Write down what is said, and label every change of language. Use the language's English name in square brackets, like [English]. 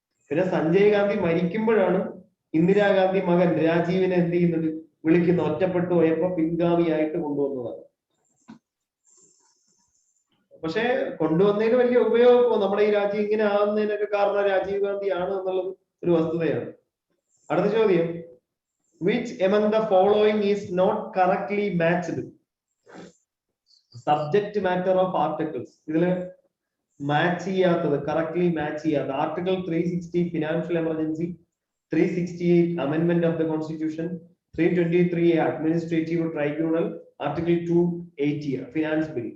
[Malayalam] പിന്നെ സഞ്ജയ് ഗാന്ധി മരിക്കുമ്പോഴാണ് ഇന്ദിരാഗാന്ധി മകൻ രാജീവിനെ എന്ത് ചെയ്യുന്നത്? വിളിക്കുന്ന, ഒറ്റപ്പെട്ടു പോയപ്പോ പിൻഗാമിയായിട്ട് കൊണ്ടുവന്നതാണ്. പക്ഷെ കൊണ്ടുവന്നതിന് വലിയ ഉപയോഗമോ നമ്മുടെ ഈ രാജ്യം ഇങ്ങനെ ആകുന്നതിനൊക്കെ കാരണം രാജീവ് ഗാന്ധി ആണ് എന്നുള്ളത് ഒരു വസ്തുതയാണ്. അടുത്ത ചോദ്യം, [English] which among the following is not correctly matched? Subject matter of articles. [Malayalam] ഇതില് മാച്ച് ചെയ്യാത്തത്, കറക്റ്റ്ലി മാച്ച് ചെയ്യാത്ത article 360 financial emergency, 368 അമെൻമെന്റ് of the constitution, 323 administrative tribunal, article 280 finance bill.